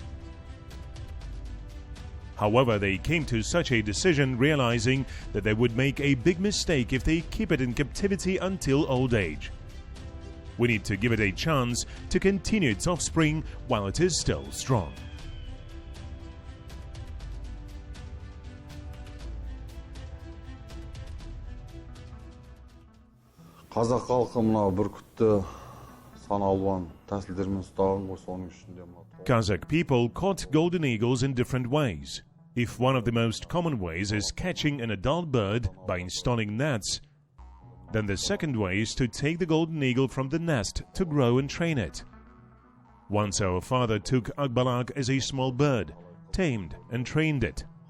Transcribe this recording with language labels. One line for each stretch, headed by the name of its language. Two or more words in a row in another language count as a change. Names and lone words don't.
English: However, they came to such a decision realizing that they would make a big mistake if they keep it in captivity until old age. We need to give it a chance to continue its offspring while it is still strong.
Kazakh: Қазақ халқы мына бүркітті саналуан тәсілдермен ұстаған ғой, соның ішінде мына.
English: Kazakh people caught golden eagles in different ways. If one of the most common ways is catching an adult bird by installing nets, then the second way is to take the golden eagle from the nest to grow and train it. Once our father took Akbalak as a small bird, tamed and trained it.